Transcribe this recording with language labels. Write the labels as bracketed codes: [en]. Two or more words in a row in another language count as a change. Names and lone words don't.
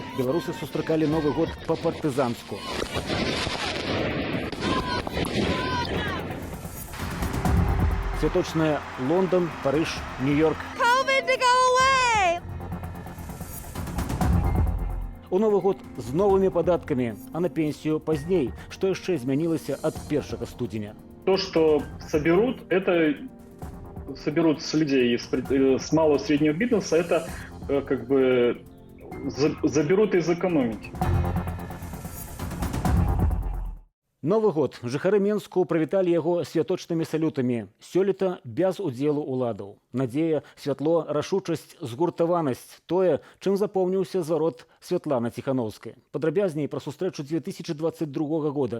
[be] Беларусы сустракалі Новы год па-партызанску. Святочная Лондон, Париж, Нью-Йорк. У Новы год з новымі падаткамі, а на пенсію пазней. Што яшчэ змянілася ад 1 студзеня? [ru] То, что соберут, это соберут с людей с малого и среднего бизнеса, это как бы заберут из экономики. [be] Новы год. Жыхары Менску прывіталі яго святочнымі салютамі. Сёлета без удзелу ўладаў. Надзея, святло, рашучасць, згуртаванасць. Тое, чым запомніўся зварот Святланы Ціханаўскай. Падрабязней пра сустрэчу 2022 года.